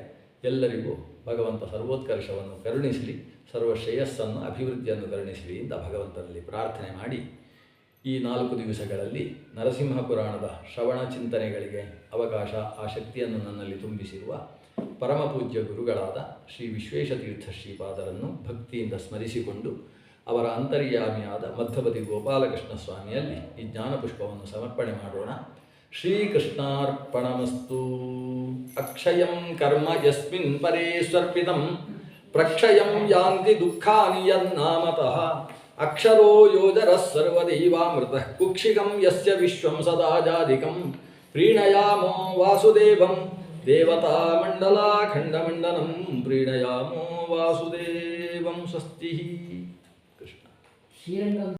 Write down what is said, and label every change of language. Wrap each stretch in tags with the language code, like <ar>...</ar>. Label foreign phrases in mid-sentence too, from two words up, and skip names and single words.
<kn>ಎಲ್ಲರಿಗೂ ಭಗವಂತ ಸರ್ವೋತ್ಕರ್ಷವನ್ನು ಕರುಣಿಸಲಿ, ಸರ್ವ ಶ್ರೇಯಸ್ಸನ್ನು ಅಭಿವೃದ್ಧಿಯನ್ನು ಕರುಣಿಸಲಿ ಅಂತ ಭಗವಂತನಲ್ಲಿ ಪ್ರಾರ್ಥನೆ ಮಾಡಿ ಈ 4 ದಿವಸಗಳಲ್ಲಿ ನರಸಿಂಹ ಪುರಾಣದ ಶ್ರವಣ ಚಿಂತನೆಗಳಿಗೆ ಅವಕಾಶ, ಆ ಶಕ್ತಿಯನ್ನು ನನ್ನಲ್ಲಿ ತುಂಬಿಸಿರುವ ಪರಮಪೂಜ್ಯ ಗುರುಗಳಾದ ಶ್ರೀ ವಿಶ್ವೇಶತೀರ್ಥ ಶ್ರೀಪಾದರನ್ನು ಭಕ್ತಿಯಿಂದ ಸ್ಮರಿಸಿಕೊಂಡು ಅವರ ಅಂತರ್ಯಾಮಿಯಾದ ಮಧ್ಯಪತಿ ಗೋಪಾಲಕೃಷ್ಣ ಸ್ವಾಮಿಯಲ್ಲಿ ಈ ಜ್ಞಾನಪುಷ್ಪವನ್ನು ಸಮರ್ಪಣೆ ಮಾಡೋಣ.</kn> <sa>ಶ್ರೀಕೃಷ್ಣಾರ್ಪಣಮಸ್ತು. ಅಕ್ಷಯಂ ಕರ್ಮ ಯಸ್ಮಿನ್ ಪರೇ ಸ್ವರ್ಪಿತಂ ಪ್ರಕ್ಷಯಂ ಯಾಂತಿ ದುಃಖಾನಿ ಯನ್ನಾಮತಃ ಅಕ್ಷರೋ ಯೋಜರಃ ಸರ್ವದೈವಾಮೃತಃ ಕುಕ್ಷಿಕಂ ಯಸ್ಯ ವಿಶ್ವಂ ಸದಾ ಜಾಧಿಕಂ ಪ್ರೀಣಯಾಮೋ ವಾಸುದೇವಂ ದೇವತಾಮಂಡಲಾಖಂಡಮಂಡನಂ ಪ್ರೀಣಯಾಮೋ ವಾಸುದೇವಂ. ಸ್ವಸ್ತಿ. ಕೃಷ್ಣ.</sa>